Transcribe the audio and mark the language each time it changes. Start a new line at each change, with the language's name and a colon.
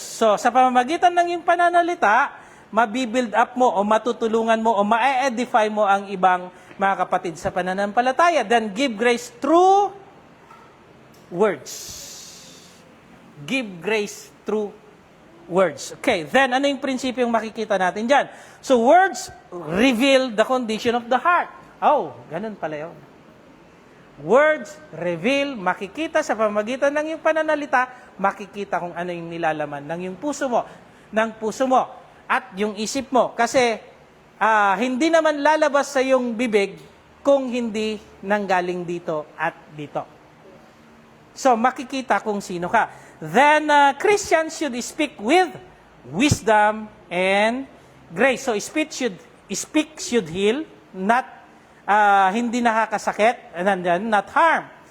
Filipino: So, sa pamamagitan ng yung pananalita, mabibuild up mo o matutulungan mo o ma-edify mo ang ibang mga kapatid sa pananampalataya.
English: Then, give grace through words. Give grace through words.
Filipino: Okay, then ano yung prinsipyo yung makikita natin dyan?
English: So, words reveal the condition of the heart.
Filipino: Oh, ganun pala yun.
English: Words reveal,
Filipino: makikita sa pamamagitan ng yung pananalita, makikita kung ano yung nilalaman ng yung puso mo, at yung isip mo. Kasi, hindi naman lalabas sa yung bibig kung hindi nanggaling dito at dito. So, makikita kung sino ka.
English: Then, Christians should speak with wisdom and grace. So, speak should heal, not,
Filipino: hindi nakakasakit,
English: and not harm.